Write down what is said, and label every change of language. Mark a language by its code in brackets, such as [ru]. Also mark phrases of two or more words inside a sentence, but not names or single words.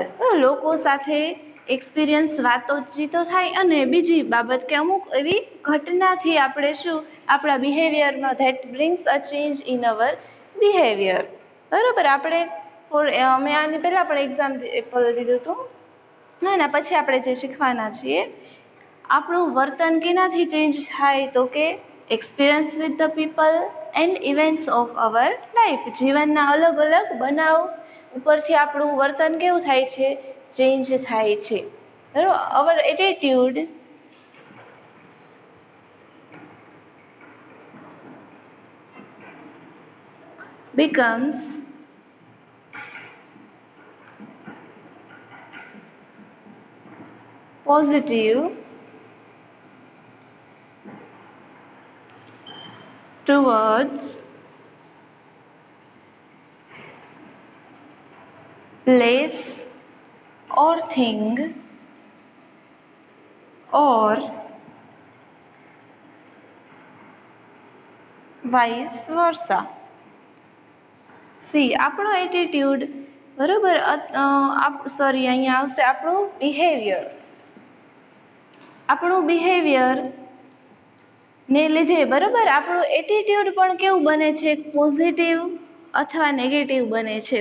[gu] લોકો સાથે એક્સપિરિયન્સ, વાતોચીતો થાય, અને બીજી બાબત કે અમુક એવી ઘટનાથી આપણે શું, આપણા બિહેવિયરમાં [en] that brings a change in our behavior, [gu] બરાબર? આપણે મેં આની પહેલાં પણ એક્ઝામ્પલ દીધું હતું, એના પછી આપણે જે શીખવાના છીએ, આપણું વર્તન કેનાથી ચેન્જ થાય? તો કે [en] experience with the people and events of our life. [gu] જીવનના અલગ અલગ બનાવ ઉપરથી આપણું વર્તન કેવું થાય છે, ચેન્જ થાય છે. બરાબર, [en] our attitude becomes positive towards place or thing or vice versa. [gu] સી આપણો એટીટ્યુડ, બરાબર, સોરી અહીંયા આવશે આપણું બિહેવિયર. આપણું બિહેવિયર ને લીધે, બરાબર, આપણું એટીટ્યુડ પણ કેવું બને છે, પોઝિટિવ અથવા નેગેટિવ બને છે.